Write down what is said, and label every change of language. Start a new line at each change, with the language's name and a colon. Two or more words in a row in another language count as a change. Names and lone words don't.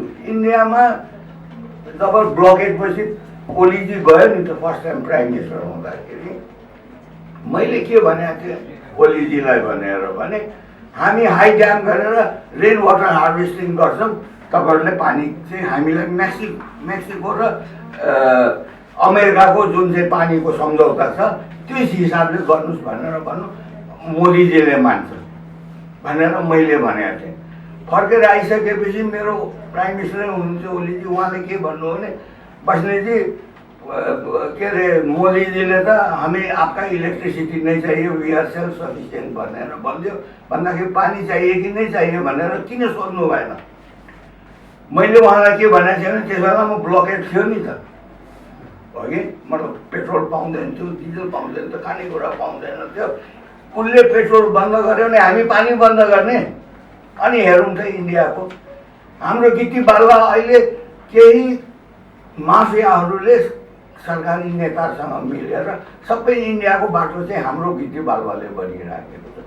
Nepali: इन्डियामा जब ब्लकेटपछि ओलीजी गयो नि त
English: first time prime minister
Nepali: हुँदाखेरि, मैले के भनेको थिएँ ओलीजीलाई भने हामी
English: high dam
Nepali: गरेर
English: rain water harvesting
Nepali: गर्छौँ, तपाईँहरूले पानी चाहिँ हामीलाई मेक्सिको र अमेरिकाको जुन चाहिँ पानीको सम्झौता छ त्यस हिसाबले गर्नुहोस् भनेर भन्नु। मोदीजीले मान्छ भनेर मैले भनेको थिएँ। फर्केर आइसकेपछि मेरो
English: prime minister
Nepali: हुनुहुन्छ ओलीजी, उहाँले के भन्नु भने बस्नेतजी के अरे मोदीजीले त
Hindi: हमें आपका इलेक्ट्रिसिटी नहीं चाहिए,
English: we are self sufficient
Nepali: भनेर भन्यो।
Hindi: भन्दाखेरि पानी चाहिए कि नहीं चाहिए
Nepali: भनेर किन सोध्नु भएन? मैले उहाँलाई के भनेको थिएँ भने त्यस बेला म ब्लकेट थियो नि त, अघि मतलब पेट्रोल पाउँदैन थियो, डिजल पाउँदैन थियो, खानेकुरा पाउँदैन थियो। उसले पेट्रोल बन्द गर्यो भने हामी पानी बन्द गर्ने। अनि हेरौँ त इन्डियाको हाम्रो गिटी बालुवा अहिले केही माफियाहरूले सरकारी नेतासँग मिलेर सबै इन्डियाको बाटो चाहिँ हाम्रो गिटी बालुवाले बनिराखेको छ।